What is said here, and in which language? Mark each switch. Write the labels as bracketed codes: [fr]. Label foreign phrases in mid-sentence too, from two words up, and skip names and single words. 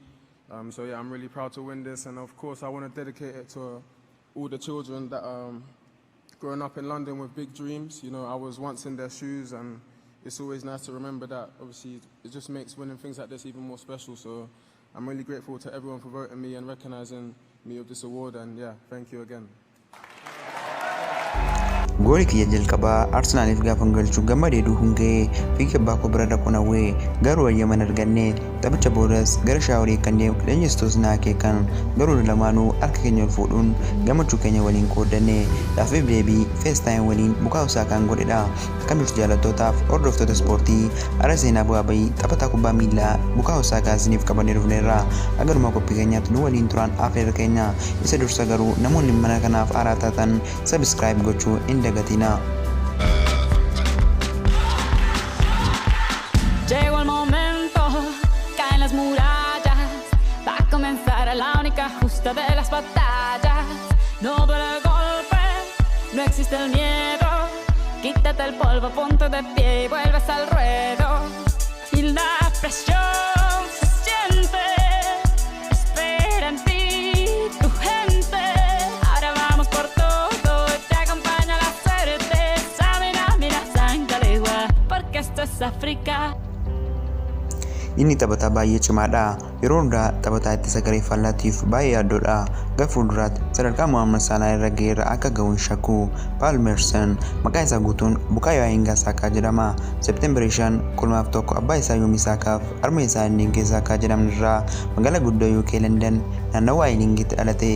[en] So yeah, I'm really proud to win this, and of course I want to dedicate it to all the children that growing up in London with big dreams. You know, I was once in their shoes, and it's always nice to remember that. Obviously, it just makes winning things like this even more special. So I'm really grateful to everyone for voting me and recognizing me with this award, and yeah, thank you again. [om] Goolii kiyya jalqabaa Arsenaaliif gaafan galchuu gammadee hungee fiiga baakoo bira dhaquu nawwee garuu ayyaman arganne taphacha boodas gara shaaworii kan deemu leenjistoos naa akeekan garuu lamaanuu harka keenya ol fuudhuun gammachuu keenya waliin qooddanne laafiif deebii feestaayim waliin Bukaayoo Saakaan godhedha. Akkam jirtu jaallattootaaf hordoftoota ispoortii ara seenaa bu'aa bayii taphataa kubbaa miilaa Bukaayoo Saakaa isiniif qabannee dhufneerra. Agaruma qophii keenyaatti nu waliin turan afeerra keenya isa dursa garuu namoonni mana kanaaf haaraa taatan subscribe gochuu hin dagatina. [es] Llegó el momento, caen las murallas, va a comenzar la única justa de las batallas. No duele el golpe, no existe el miedo, quítate el polvo, ponte de pie y vuelves al ruedo. Y la presión se siente, espera en ti tu gente. Ahora vamos por todo, te acompaña la suerte. Samina, mira, Sangalegua, porque esto es África. [om] Inni taphataa baay'ee cimaadha. Yeroo hundaa taphataa itti sagalee fallaatiif baay'ee yaaddoodha. Gara fuulduraatti sadarkaa Mohaammed Salah irra ga'eera akka ga'uun shakku. Palmerson maqaa isaa guutuun Bukaayoo Saakaa jedhama. Seepteembarii 5, 2001 abbaa isaa Yoomii Saakaaf harmee isaa Nnegee Saakaa jedhamnirraa magaalaa guddoo UK London naannawaa Aylingitti dhalate.